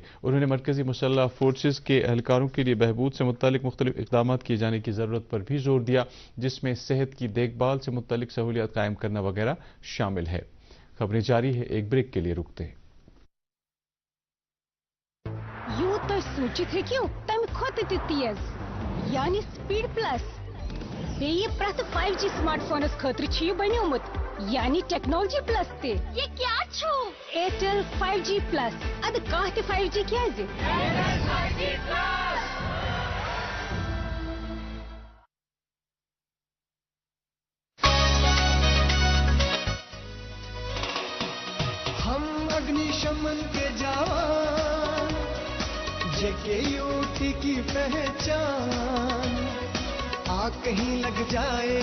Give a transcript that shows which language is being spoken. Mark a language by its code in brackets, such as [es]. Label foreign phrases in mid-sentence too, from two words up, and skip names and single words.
[ur] انہوں نے مرکزی مسلح فورسز کے اہلکاروں کے لیے بہبود سے متعلق مختلف اقدامات کیے جانے کی ضرورت پر بھی زور دیا جس میں صحت کی دیکھ بھال سے متعلق سہولیات قائم کرنا وغیرہ شامل ہے۔ خبریں جاری ہے، ایک بریک کے لیے رکتے ہیں۔ [ks] یو تھی سوچت ہیکو تم کھت تہ تیز یعنی [en] speed plus [ks] بیٚیہِ پرٛٮ۪تھ 5G سمارٹ فونس خٲطرٕ چھُ یہِ بنیومُت یعنی [en] technology plus [ks] تہِ [ur] یہ کیا [ks] چھُ ایرٹل 5G پلس ادٕ کانٛہہ تہِ 5G کیازِ ایرٹل 5G پلس [ur] شمن کے جوان JKUT کی پہچان، آگ کہیں لگ جائے